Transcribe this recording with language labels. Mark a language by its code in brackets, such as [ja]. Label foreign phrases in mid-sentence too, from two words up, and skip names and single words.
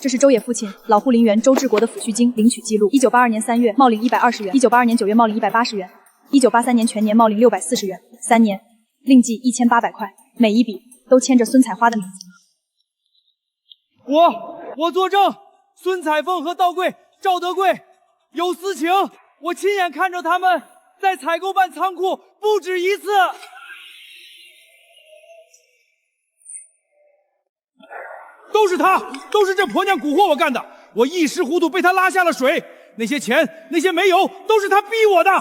[zh] 這是周野父親老護林員周志國的撫恤金領取記錄：1982年3月冒領120元，1982年9月冒領180元，1983年全年冒領640元，3年另計1800塊，每一筆都簽着孫彩花的名字。我作證，孫彩鳳和道貴、趙德貴有私情，我親眼看着他們在采购办倉庫不止一次。都是他，都是這婆娘蠱惑我幹的，我一時糊塗被他拉下了水。那些錢，那些煤油，都是他逼我的。